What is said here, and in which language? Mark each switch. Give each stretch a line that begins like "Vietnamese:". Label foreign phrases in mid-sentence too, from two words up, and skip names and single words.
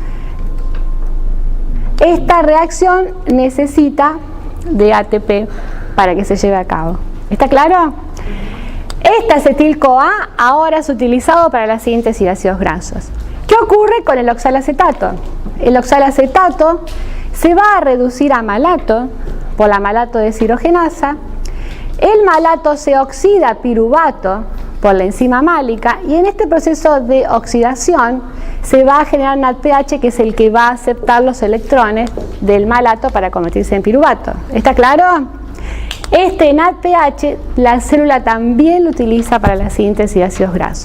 Spanish: Esta reacción necesita de ATP para que se lleve a cabo. ¿Está claro? Este acetil-CoA ahora es utilizado para la síntesis de ácidos grasos. ¿Qué ocurre con el oxalacetato? El oxalacetato se va a reducir a malato por la malato deshidrogenasa. El malato se oxida a piruvato por la enzima málica y en este proceso de oxidación se va a generar NADPH, que es el que va a aceptar los electrones del malato para convertirse en piruvato. ¿Está claro? Este NADPH la célula también lo utiliza para la síntesis de ácidos grasos.